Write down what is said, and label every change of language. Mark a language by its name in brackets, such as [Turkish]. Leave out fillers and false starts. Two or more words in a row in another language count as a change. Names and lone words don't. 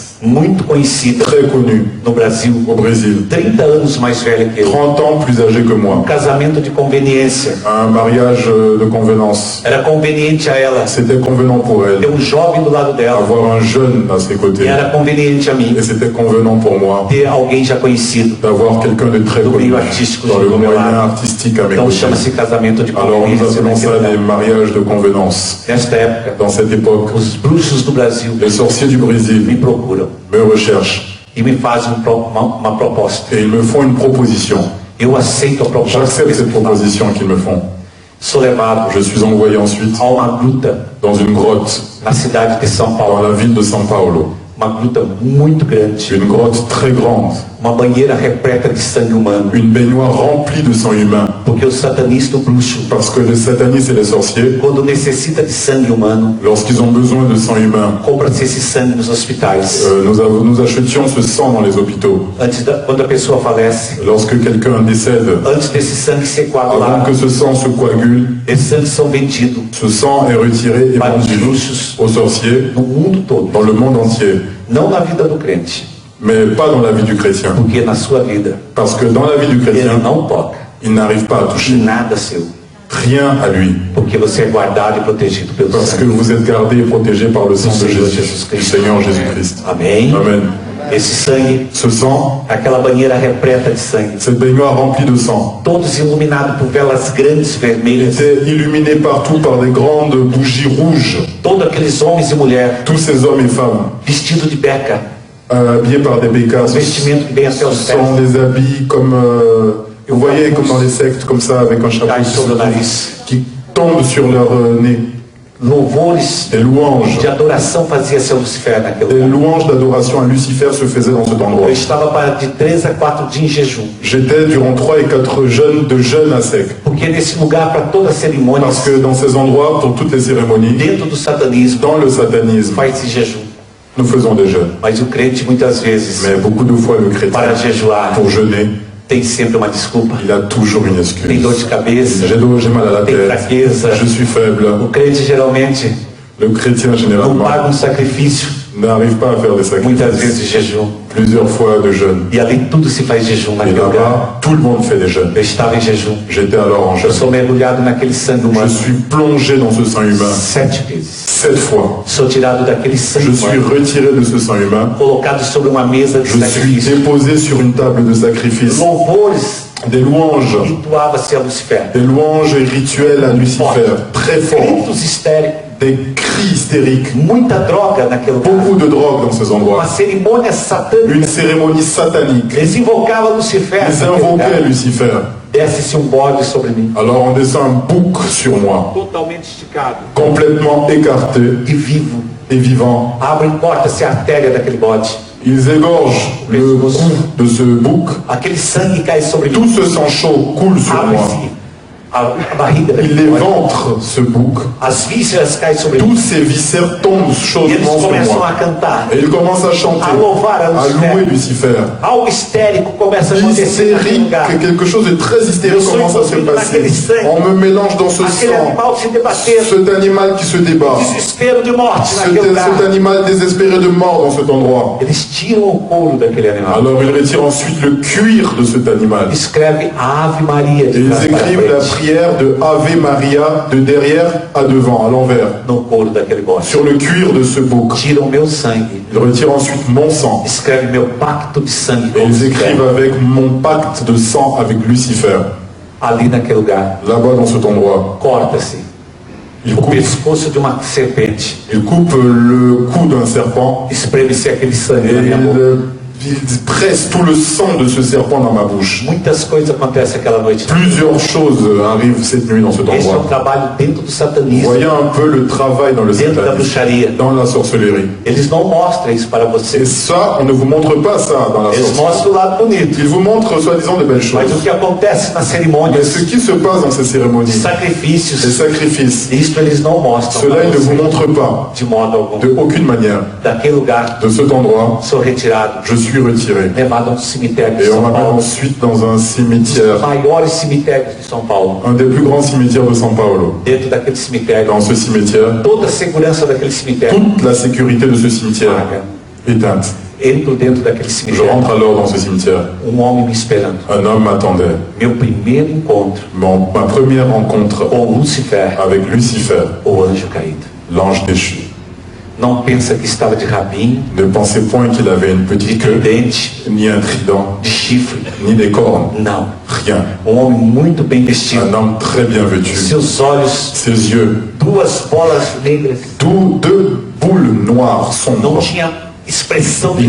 [Portuguese] muito conhecida [French] très connue [Portuguese] no Brasil, [French] au Brésil, [Portuguese] 30 anos mais velha que eu. [French] 30 ans plus âgée que moi. [Portuguese] Casamento de conveniência. [French] Un mariage de convenance. [Portuguese] Era conveniente a ela [French] C'était convenant pour [Portuguese] ter [French] elle [Portuguese] jovem do lado dela. [French] avoir un jeune à ses [Portuguese] E [French] côtés. [Portuguese] era conveniente a mim [French] Et c'était convenant pour moi [Portuguese] ter alguém já conhecido. [French] d'avoir quelqu'un de très [Portuguese] Do [French] connu [Portuguese] meio artístico [French] dans le [Portuguese] do meu [French] moyen [Portuguese] lado. [French] artistique à mes [Portuguese] Então [French] côtés. [Portuguese] chama-se casamento de [French] Alors nous [Portuguese] conveniência. [French] appelons ça [Portuguese] naquele [French] des [Portuguese] tempo. [French] mariages de convenance. [Portuguese] Nesta época, [French] Dans cette époque, [Portuguese] os bruxos do Brasil [French] les sorciers du [Portuguese] me [French] Brésil [Portuguese] procuram [French] me recherchent [Portuguese] e me fazem uma proposta. [French] et ils me font une proposition. [Portuguese] Eu aceito a proposta. [French] J'accepte cette proposition qu'ils me font. [Portuguese] Sou levado [French] Je suis envoyé ensuite [Portuguese] a uma gruta [French] dans une grotte [Portuguese] na cidade de São [French] dans [Portuguese] Paulo. [French] la ville de São Paulo. [Portuguese] Uma gruta muito grande. [French] Une grotte très grande, [Portuguese] Uma banheira repleta de sangue humano. [French] une baignoire remplie de sang humain. [Portuguese] Porque o satanista, o bruxo, [French] Parce que les satanistes et les sorciers, [Portuguese] quando necessita de sangue humano, [French] lorsqu'ils ont besoin de sang humain, [Portuguese] compra-se esse sangue nos hospitais. [French] nous achetions ce sang dans les hôpitaux. [Portuguese] Quando a pessoa falece, [French] Lorsque quelqu'un décède, [Portuguese] antes desse sangue ser [French] avant [Portuguese] coagulado, [French] que ce sang se coagule, [Portuguese] esses sangues são vendidos [French] ce sang est retiré et [Portuguese] para os [French] vendu [Portuguese] bruxos [French] aux sorciers [Portuguese] no mundo todo. [French] dans le monde entier. [Portuguese] Não na vida do crente, [French] Mais pas dans la vie du chrétien. [Portuguese] porque na sua vida [French] Parce que dans la vie du [Portuguese] ele [French] chrétien, [Portuguese] não toca [French] il n'arrive pas à [Portuguese] de [French] toucher [Portuguese] nada seu, [French] rien à lui. [Portuguese] porque você é guardado e protegido pelo [French] Parce que [Portuguese] sangue [French] vous êtes gardé et protégé par le sang [Portuguese] do [French] de [Portuguese] Senhor [French] Jésus, [Portuguese] Jesus [French] du [Portuguese] Cristo. [French] Seigneur Jésus-Christ. [Portuguese] Amém? [French] Amen. [Portuguese] Esse sangue, [French] Ce sang, [Portuguese] aquela banheira repleta de sangue, [French] cette baignoire remplie de sang, [Portuguese] todos iluminados por velas grandes vermelhas, [French] était illuminée partout par des grandes bougies rouges. [Portuguese] todos aqueles homens e mulheres [French] Tous ces hommes et femmes, [Portuguese] vestidos de beca, [French] habillés par des bécasses, [Portuguese] vestimento que vem até os [French] sont [Portuguese] pés, [French] des habits comme, vous voyez, comme dans les sectes, comme ça, avec un chapeau [Portuguese] cai sobre o nariz. [French] qui tombe sur leur nez. [Portuguese] Louvores [French] Des louanges. [Portuguese] de adoração fazia-se a Lucifer naquele [French] Des [Portuguese] lugar. [French] louanges d'adoration à Lucifer se faisaient dans cet endroit. [Portuguese] Eu estava para de 3 a 4 dias em jejum, [French] J'étais durant 3 et 4 jeûnes de jeûne à sec. [Portuguese] porque nesse lugar, para toda cerimônia, [French] Parce que dans ces endroits, pour toutes les cérémonies, [Portuguese] dentro do satanismo, [French] dans le satanisme, [Portuguese] faz-se jejum. [French] nous faisons des jeûnes. [Portuguese] Mas o crente, muitas vezes, [French] Mais beaucoup de fois, le chrétien, [Portuguese] para jejuar, [French] pour jeûner, [Portuguese] tem sempre uma desculpa. [French] Il a toujours une [Portuguese] Tem dor [French] excuse. [Portuguese] de cabeça, [French] J'ai mal à la [Portuguese] tem [French] tête, [Portuguese] fraqueza. [French] je suis faible. [Portuguese] O crente geralmente [French] Le chrétien, [Portuguese] não [French] généralement, [Portuguese] paga um sacrifício, [French] n'arrive pas à faire des [Portuguese] muitas vezes [French] sacrifices. [Portuguese] de jejum. [French] Plusieurs fois de jeûne. [Portuguese] E ali tudo se faz jejum [French] Et [Portuguese] naquele lugar. [French] là-bas, tout le monde fait des jeûnes. [Portuguese] Eu estava em jejum. [French] J'étais alors en [Portuguese] Eu [French] jeûne. [Portuguese] sou mergulhado naquele sangue [French] Je [Portuguese] humano [French] suis plongé dans ce sang humain [Portuguese] 7 vezes. [French] 7 fois. [Portuguese] Sou tirado daquele sangue [French] Je suis [Portuguese] humano, [French] retiré de ce sang humain. [Portuguese] colocado sobre uma mesa de [French] Je suis [Portuguese] sacrifício. [French] déposé sur une table de sacrifice. [Portuguese] Louvores [French] Des louanges. [Portuguese] entoava-se a Lucifer. [French] Des louanges et rituels à Lucifer. Très forts. [Portuguese] Gritos histéricos. [French] Des cris hystériques. [Portuguese] Muita droga naquele lugar. [French] Beaucoup de drogue dans ces [Portuguese] Uma [French] endroits. [Portuguese] cerimônia satânica. [French] Une cérémonie satanique. [Portuguese] Eles invocavam Lucifer. [French] Ils [Portuguese] naquele [French] invoquaient [Portuguese] lugar. [French] Lucifer. [Portuguese] Desce-se um bode sobre mim. [French] Alors on descend un bouc sur moi, [Portuguese] Totalmente esticado. [French] complètement écarté [Portuguese] E vivo. [French] et vivant. [Portuguese] Abre e corta-se a artéria daquele bode. [French] Ils égorgent le cou de ce bouc. [Portuguese] Aquele sangue cai sobre mim. [French] Tout ce sang chaud coule sur moi. [Portuguese] Abre-se a barriga [French] Il [Portuguese] daquele bode. [French] éventre ce bouc. [Portuguese] As vísceras caem sobre mim. [French] Tous ces viscères tombent [Portuguese] E eles [French] chaudement sur [Portuguese] começam [French] moi. [Portuguese] a cantar. [French] Et ils commencent à chanter, [Portuguese] A louvar a [French] à louer [Portuguese] Lucifer. [French] Lucifer. [Portuguese] Algo histérico começa a acontecer naquele [French] Hystérique, [Portuguese] lugar. [French] quelque chose de très hystérique commence à se passer. On me mélange dans ce [Portuguese] Aquele [French] sang, [Portuguese] animal se debatendo. [French] cet animal qui se débat, [Portuguese] Desespero de morte [French] cet, [Portuguese] naquele lugar. [French] cet animal désespéré de mort dans cet endroit. [Portuguese] Eles tiram o couro daquele animal. [French] Alors ils retirent ensuite le cuir de cet animal. [Portuguese] Escreve Ave Maria [French] Et [Portuguese] de [French] ils [Portuguese] trás para [French] écrivent la [Portuguese] frente [French] prière de Ave Maria de derrière à devant, à l'envers, [Portuguese] no couro daquele bode. [French] sur le cuir de ce bouc. [Portuguese] Tiram meu sangue. [French] Ils retirent ensuite mon sang. [Portuguese] Escreve meu pacto de sangue [French] Et [Portuguese] com [French] ils [Portuguese] Lucifer. [French] écrivent avec mon pacte de sang avec Lucifer. [Portuguese] Ali naquele lugar. [French] Là-bas dans cet endroit. [Portuguese] Corta-se [French] Ils [Portuguese] o [French] coupent, [Portuguese] pescoço de uma serpente. [French] ils coupent le cou d'un serpent [Portuguese] Espreme-se aquele sangue [French] et [Portuguese] na minha boca. [French] ils pressent tout le sang de ce serpent dans ma bouche. [Portuguese] Muitas coisas acontecem aquela noite. [French] Plusieurs choses arrivent cette nuit dans cet [Portuguese] Esse é um [French] endroit. [Portuguese] trabalho dentro do [French] Vous [Portuguese] satanismo, [French] voyez un peu le travail dans le [Portuguese] dentro da [French] satanisme, [Portuguese] bruxaria. [French] dans la sorcellerie. [Portuguese] Eles não mostram isso para [French] Et [Portuguese] você. [French] ça, on ne vous montre pas ça dans la [Portuguese] Eles [French] sorcellerie. [Portuguese] mostram o lado bonito. [French] Ils vous montrent soi-disant de belles [Portuguese] Mas o [French] choses. [Portuguese] que acontece nas [French] Mais [Portuguese] cerimônias, [French] ce qui se passe dans ces cérémonies, les [Portuguese] sacrifícios, [French] sacrifices, [Portuguese] isto eles não mostram [French] cela [Portuguese] para [French] ils ne vous [Portuguese] você [French] montrent pas [Portuguese] de modo algum. [French] de aucune manière. [Portuguese] Daquele lugar, [French] De cet endroit, [Portuguese] sou retirado, [French] je suis retiré. [Portuguese] levado a um cemitério de [French] Et on [Portuguese] São [French] m'amène [Portuguese] Paulo, [French] ensuite dans un [Portuguese] os [French] cimetière, [Portuguese] maiores cemitérios de São Paulo. [French] un des plus grands cimetières de São Paulo. [Portuguese] Dentro daquele cemitério, [French] Dans ce cimetière, [Portuguese] toda a segurança daquele cemitério [French] toute la sécurité de ce cimetière éteinte. [Portuguese] entro dentro daquele [French] Je [Portuguese] cemitério, [French] rentre alors dans ce cimetière. [Portuguese] homem me esperando. [French] Un homme m'attendait. [Portuguese] Meu primeiro encontro [French] Ma première rencontre [Portuguese] com Lucifer, [French] avec Lucifer, [Portuguese] o anjo caído. [French] l'ange déchu. [Portuguese] Não pensa que estava de rabinho, [French] Ne pensez point qu'il avait une [Portuguese] de [French] petite queue, [Portuguese] dente, [French] ni un trident, [Portuguese] de chifre. [French] ni des cornes. [Portuguese] Não. [French] Rien. [Portuguese] Homem muito bem vestido. [French] Un homme très bien vêtu. [Portuguese] Seus olhos, [French] Ses yeux, [Portuguese] duas bolas negras. [French] deux boules noires [Portuguese] Não [French] sombres. [Portuguese] tinha expressão de